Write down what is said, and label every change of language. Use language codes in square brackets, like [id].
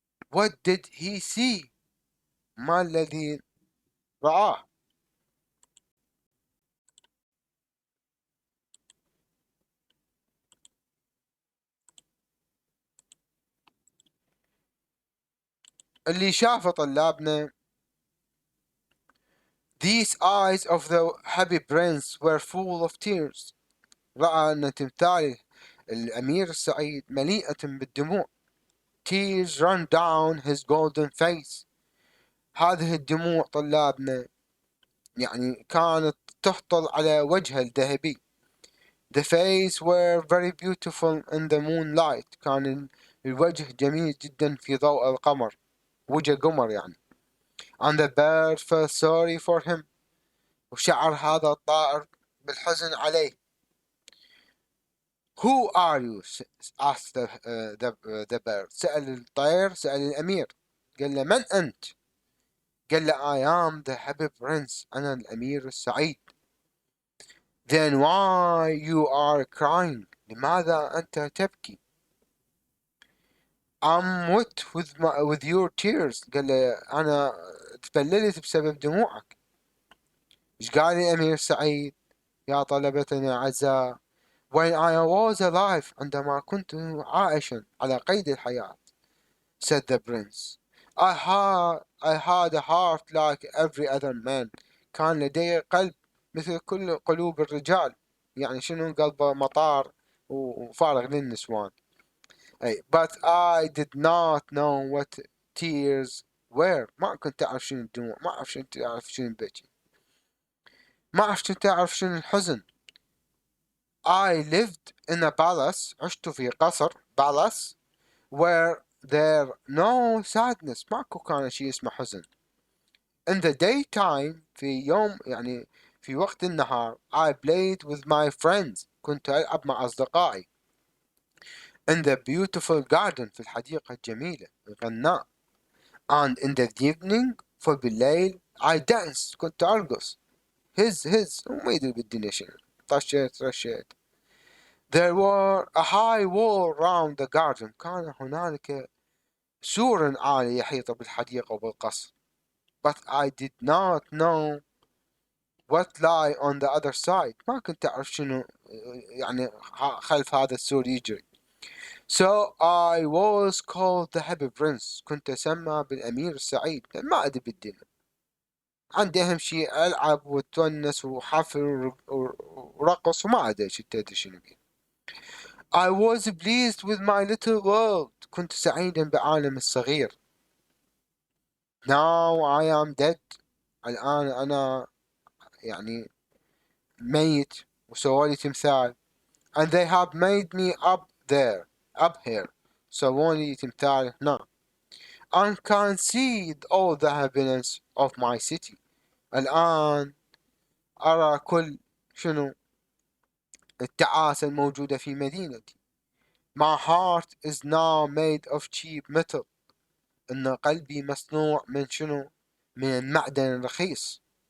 [en] What did he see؟ [ar] ما الذي رآه؟ اللي شافه طلابنا [en] These eyes of the happy prince were full of tears. [ar] رأى أن تمثال الأمير السعيد مليئة بالدموع. [en] Tears run down his golden face. [ar] هذه الدموع طلابنا يعني كانت تهطل على وجهه الذهبي. [en] The face were very beautiful in the moonlight. [ar] كان الوجه جميل جدا في ضوء القمر، وجه قمر يعني. [en] And the bird felt sorry for him. [ar] وشعر هذا الطائر بالحزن عليه. [en] Who are you? asked the bird. [ar] سأل الطير، سأل الأمير، قال له من أنت؟ قال له [en] I am the happy prince. [ar] أنا الأمير السعيد. [en] Then why you are crying? [ar] لماذا أنت تبكي؟ [en] I'm wet with your tears. [ar] قال له أنا تبللت بسبب دموعك. إيش قال الأمير سعيد؟ يا طلبتنا الأعزاء. [en] When I was alive. [ar] عندما كنت عائشا على قيد الحياة. [en] Said the prince. I had a heart like every other man. [ar] كان لدي قلب مثل كل قلوب الرجال. يعني شنو قلبه مطار وفارغ للنسوان. [en] But I did not know what tears were. [ar] ما كنت أعرف شنو الدموع، ما أعرف شنو البكي، ما أعرف تعرف شنو الحزن. [en] I lived in a palace. [ar] عشت في قصر [en] palace where there no sadness. [ar] ماكو كان شيء اسمه حزن. [en] In the daytime [ar] في يوم يعني في وقت النهار [en] I played with my friends. [ar] كنت ألعب مع أصدقائي. [en] In the beautiful garden [ar] في الحديقة الجميلة الغناء. [en] And in the evening [ar] بالليل [en] I danced. [ar] كنت أرقص. هز وما يدري بالدنيا شنو. رشيت. [en] There were a high wall round the garden. [ar] كان هنالك سور عالي يحيط بالحديقة وبالقصر. [en] But I did not know what lie on the other side. [ar] ما كنت أعرف شنو يعني خلف هذا السور يجري. [en] So I was called the happy prince. [ar] كنت أسمى بالأمير السعيد. ما أدري بالدنيا، عندي أهم شيء ألعب وتونس وحفل ورقص وما أدري شنو بيه. [en] I was pleased with my little world. [ar] كنت سعيدا بعالم الصغير. [en] Now I am dead. [ar] الآن أنا يعني ميت وسوالي تمثال. [en] And they have made me up here. [ar] سووني تمثال هنا. [en] And can see all the happiness of my city. [ar] الآن أرى كل شنو التعاسة الموجودة في مدينتي. [en] My heart is now made of cheap metal. [ar] إن قلبي مصنوع من شنو؟ من المعدن الرخيص.